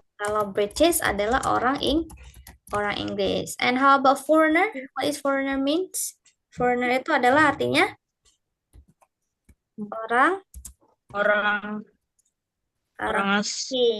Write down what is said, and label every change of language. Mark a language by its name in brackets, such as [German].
[Indonesian] Kalau British adalah orang Inggris. [English] And how about foreigner? What is foreigner means? [Indonesian] Foreigner itu adalah artinya orang asing.